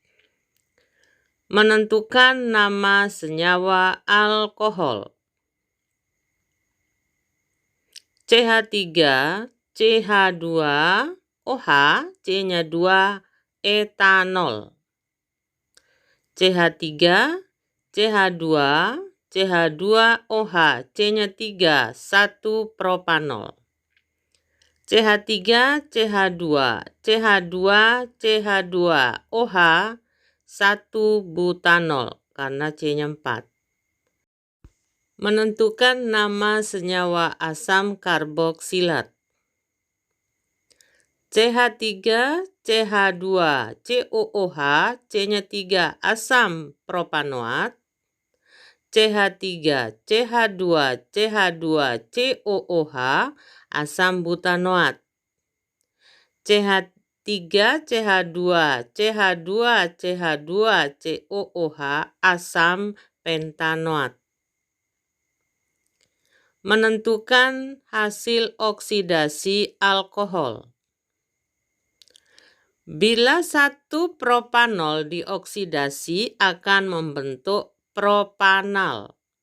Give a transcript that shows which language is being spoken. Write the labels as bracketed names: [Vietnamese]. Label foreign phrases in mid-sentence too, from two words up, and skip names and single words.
[Indonesian] Menentukan nama senyawa alkohol. CH3, CH2, OH, C-nya 2, etanol. CH3, CH2, CH2OH, C-nya 3, 1 propanol. CH3, CH2, CH2, CH2OH, 1 butanol karena C-nya 4. Menentukan nama senyawa asam karboksilat. CH3, CH2, COOH, C-nya 3, asam propanoat. CH3, CH2, CH2, COOH, asam butanoat. CH3, CH2, CH2, CH2, COOH, asam pentanoat. Menentukan hasil oksidasi alkohol. Bila 1 propanol dioksidasi akan membentuk propanal.